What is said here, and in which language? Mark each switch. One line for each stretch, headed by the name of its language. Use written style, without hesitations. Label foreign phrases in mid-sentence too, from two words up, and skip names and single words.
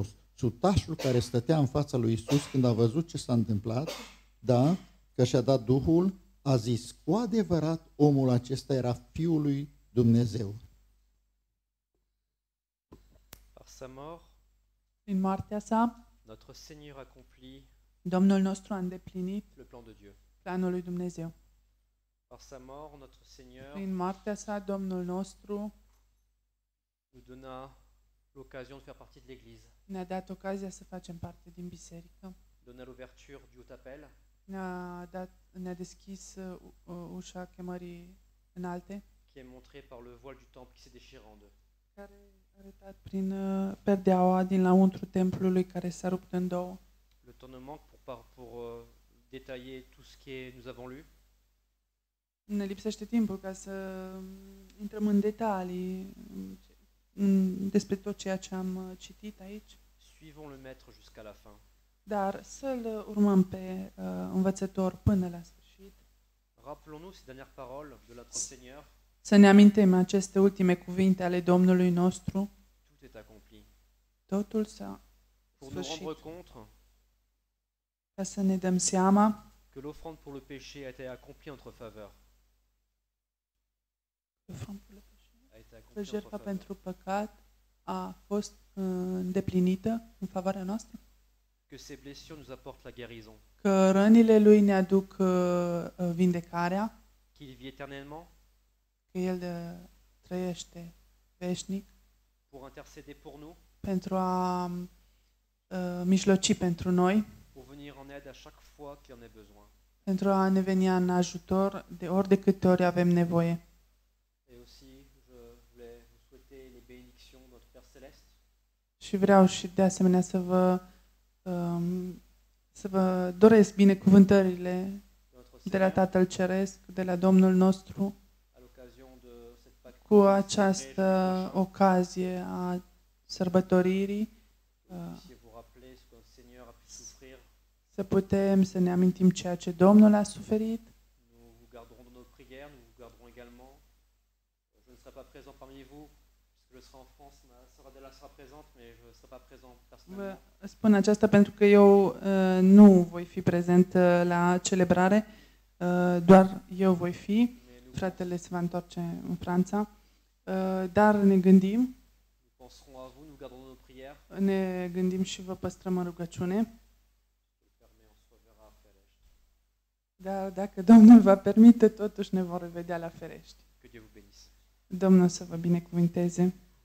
Romanian: Sutașul care stătea în fața lui Iisus, când a văzut ce s-a întâmplat, da, că și-a dat Duhul, a zis: cu adevărat omul acesta era Fiul lui Dumnezeu.
French: Par sa mort,
Romanian: Prin moartea sa,
French: notre Seigneur accomplit
Romanian: Domnul nostru a îndeplinit
French: le plan de Dieu.
Romanian: planul lui Dumnezeu.
French: Par sa mort, notre Seigneur
Romanian: Prin moartea sa, Domnul nostru
French: nous donna l'occasion de faire partie de l'Église,
Romanian: ne-a dat ocazia să facem parte din biserică.
French: donna l'ouverture du haut appel,
Romanian: Ne-a deschis ușa chemării înalte,
French: qui est montrée par le voile du temple qui s'est déchiré en deux.
Romanian: care a arătat prin perdeaua din lăuntru templului care s-a rupt în două.
French: Le temps ne manque pour détailler tout ce que nous avons lu.
Romanian: Ne lipsește timpul ca să intrăm în detalii despre tot ceea ce am citit aici,
French: Suivons le Maître jusqu'à la fin.
Romanian: dar să-l urmăm pe învățător până la sfârșit.
French: Rappelons-nous ces dernières paroles de notre Seigneur:
Romanian: Să ne amintim aceste ultime cuvinte ale Domnului nostru.
French: tout est accompli.
Romanian: Totul s-a
French: Pour nous
Romanian: sfârșit.
French: rendre compte
Romanian: Ca să ne dăm seama
French: que l'offrande pour le péché a été accomplie en notre faveur. A été
Romanian: că
French: accomplie en
Romanian: jertfa
French: notre faveur.
Romanian: pentru păcat a fost îndeplinită în favoarea noastră?
French: Que ses blessures nous apportent la guérison,
Romanian: Că rănile lui ne aduc vindecarea,
French: qu'il vit éternellement
Romanian: că El trăiește veșnic
French: pour intercéder pour nous,
Romanian: pentru a mijloci pentru noi,
French: pour venir en aide à chaque fois qu'il en a besoin.
Romanian: pentru a ne veni în ajutor de ori de câte ori avem nevoie.
French: Et aussi, je voulais vous souhaiter les bénédictions de notre Père Céleste,
Romanian: Și vreau și de asemenea să vă doresc binecuvântările
French: de notre
Romanian: de la
French: Seigneur,
Romanian: Tatăl Ceresc, de la Domnul nostru,
French: à l'occasion de cette Pâque
Romanian: cu
French: prochaine,
Romanian: această ocazie a sărbătoririi,
French: que vous puissiez vous rappeler ce que notre Seigneur a pu souffrir.
Romanian: să putem să ne amintim ceea ce Domnul a suferit.
French: Nous vous garderons dans nos prières, nous vous garderons également. Je ne serai pas présent parmi vous, puisque je serai en France, ma sœur Adela sera présente, mais je ne serai pas présent personnellement.
Romanian: Vă spun aceasta pentru că eu nu voi fi prezent la celebrare, doar eu voi fi.
French: Mais nous,
Romanian: Fratele se va întoarce în Franța, dar ne gândim,
French: nous penserons à vous, nous garderons nos prières.
Romanian: ne gândim și vă păstrăm în rugăciune.
French: Je le permets, on se reverra à Ferești.
Romanian: Dar dacă Domnul va permite, totuși ne vom revedea la Ferești.
French: Que Dieu vous bénisse.
Romanian: Domnul să vă binecuvinteze.